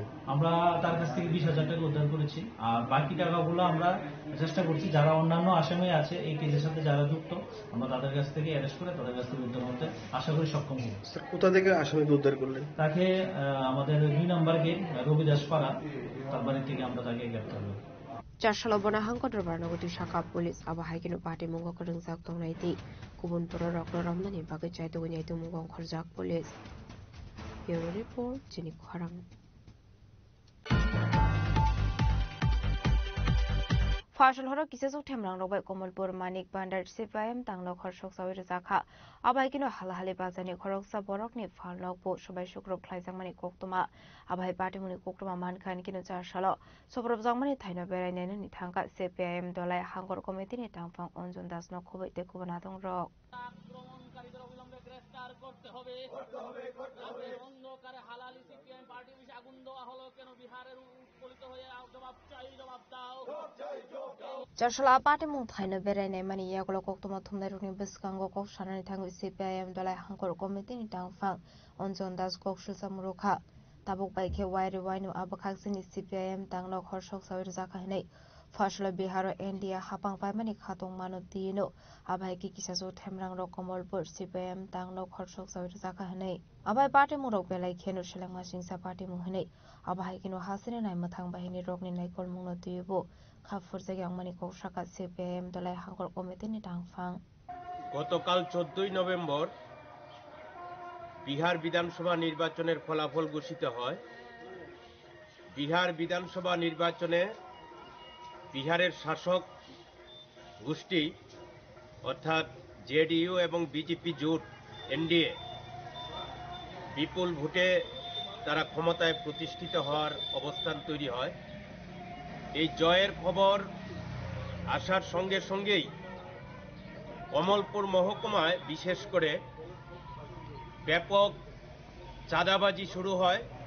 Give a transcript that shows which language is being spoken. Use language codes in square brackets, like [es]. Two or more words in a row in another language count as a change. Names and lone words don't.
[bn] আমরা তার কাছ থেকে 20,000 টাকা উদ্ধার করেছি, আর বাকি টাকাগুলো আমরা চেষ্টা করছি যারা অন্যান্য আসামি আছে এই কেসের সাথে যারা যুক্ত আমরা তাদের কাছ থেকে অ্যারেস্ট করে তাদের কাছ থেকে উদ্ধার করতে আশা করি সক্ষম হব। স্যার কোথা থেকে আসামিকে উদ্ধার করলেন? তাকে আমাদের 2 নম্বর গেট রবিদাস পাড়া তার বাড়ি থেকে আমরা তাকে গ্রেপ্তার করি। [trp] Charsalobona hangkodor barnagoti shaka police abahai party mungo kerengsak tongnaiti kubun pura roklo ramnani bagai chai to nyai to mungong khorjak police. [en] Bureau report [trp] Jenny Kharang. Fashal horo kisesu themrang robai Komalpur Manik Bandar CPIM tanglo khorshok sawir zakha abai kino halhali bazani khoroksa borokni falnok bo sobai shukro khlaijangmani koktoma abai party muni koktoma mankhan kino charshalo sobrab jangmani thaino berai nene ni thangka CPIM dolai hangor committee ni tangfang Onjon Das no khobei te kubana dong rok [bn] আক্রমণকারীদের অবিলম্বে গ্রেফতার করতে হবে অন্ধকারে হালালি সিপিএম পার্টি অফিসে আগুন দেওয়া হলো কেন বিহারের উৎপলিত হয়ে জবাব দাও [trp] Charshal party mung thaino berai nei mani yaglo koktoma thumnai runi biskango kok sanani thangu CPIM dolai hangor committee ni tangfang Onjon Das kok shulsa murukha tabuk bai khe wairi wainu abakhak-sini CPIM tanglo khorshok sawir zakha hinai Fashla Biharo India hapang paimani khatong mano tino abai ki kisasu themrang ro Komalpur CPIM tanglo khorshok sawir zakha hinai abai party murok belai khenu selangma singsa party mu hinai abai kino hasine nai mathang bahini rokni naikol mungno tuibo khapfur jagyangmani koksaka CPIM dolai hangor committee ni tangfang [bn] গতকাল 14 নভেম্বর বিহার বিধানসভা নির্বাচনের ফলাফল ঘোষিত হয় বিহার বিধানসভা নির্বাচনে বিহারের শাসক গোষ্ঠী অর্থাৎ জেডিইউ এবং বিজেপি জোট এনডিএ বিপুল ভোটে তারা ক্ষমতায় প্রতিষ্ঠিত হওয়ার অবস্থান তৈরি হয় এই জয়ের খবর আসার সঙ্গে সঙ্গেই কমলপুর মহকুমায় বিশেষ করে ব্যাপক চাঁদাবাজি শুরু হয়